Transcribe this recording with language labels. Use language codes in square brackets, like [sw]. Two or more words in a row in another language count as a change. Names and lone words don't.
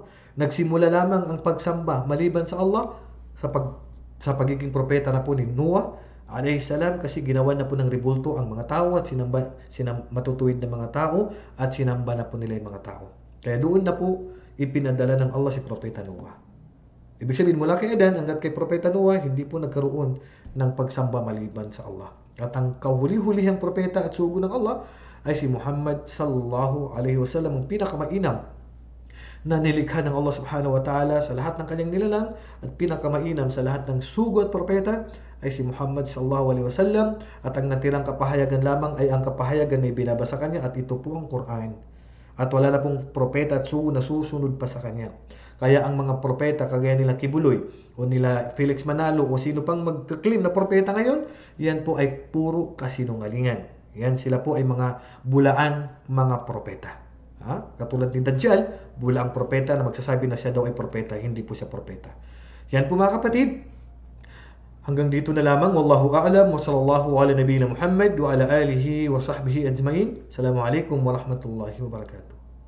[tl] Nagsimula lamang ang pagsamba maliban sa Allah sa pagiging propeta na po ni Noah [ar] عليه السلام, [tl] kasi ginawa na po ng rebulto ang mga tao at matutuwid na mga tao at sinamba na po nila yung mga tao. Kaya doon na po ipinadala ng Allah si Propeta Noah. Ibig sabihin, mula kay Adan hanggat kay Propeta Noah, hindi po nagkaroon ng pagsamba maliban sa Allah. At ang kahuli-hulihang propeta at sugo ng Allah ay si Muhammad [ar] صلى الله عليه وسلم, [tl] ang pinakamainam na nilikha ng Allah [ar] سبحانه وتعالى [tl] sa lahat ng kanyang nilalang, at pinakamainam sa lahat ng sugo at propeta ay si Muhammad [ar] صلى الله عليه وسلم, [tl] at ang natirang kapahayagan lamang ay ang kapahayagan na ibinabasa kanya, at ito po ang Quran. At wala na pong propeta at sugo na susunod pa sa kanya. Kaya ang mga propeta kagaya nila Kibuloy o nila Felix Manalo o sino pang magka-claim na propeta ngayon, yan po ay puro kasinungalingan. Yan, sila po ay mga bulaan mga propeta. Katulad ni Dajjal, bulaang propeta na magsasabi na siya daw ay propeta, hindi po siya propeta. Yan po mga kapatid. Hanggang dito na lamang. [ar] والله أعلم وصلى الله على نبينا محمد وعلى آله وصحبه أجمعين. السلام عليكم ورحمة الله وبركاته.